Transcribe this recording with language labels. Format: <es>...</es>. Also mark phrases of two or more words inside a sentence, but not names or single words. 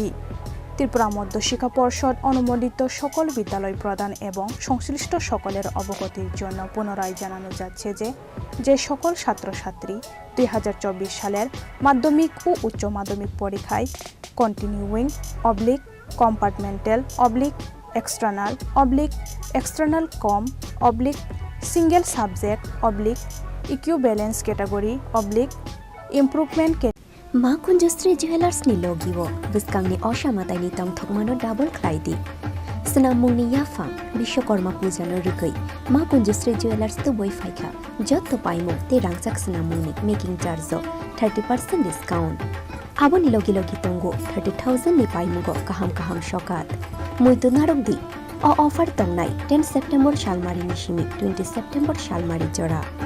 <bn>ত্রিপুরা মধ্য শিক্ষা পর্ষদ অনুমোদিত সকল বিদ্যালয় প্রদান এবং সংশ্লিষ্ট সকলের অবগতির জন্য পুনরায় জানানো যাচ্ছে যে সকল ছাত্রছাত্রী 2024 সালের মাধ্যমিক ও উচ্চ মাধ্যমিক পরীক্ষায়</bn> <en>continuing compartmental external com single subject equivalence category improvement</en> <trp>Ma kunjustri jewelers ni logiwo biskang ni osamatai ni tong thokmano double klaidi snamung ni yafang bishwakorma puja no rikoi ma kunjustri jewelers to boi faika jotto paimo te rangchak snamung ni</trp> <en>making charge</en> <trp>30% discount aboni logi tongo 30,000 ni paimugo kaham shokat muitu narokdi o offer tongnai 10 September Shalmari Nishimi 20 September Shalmari Jora</trp>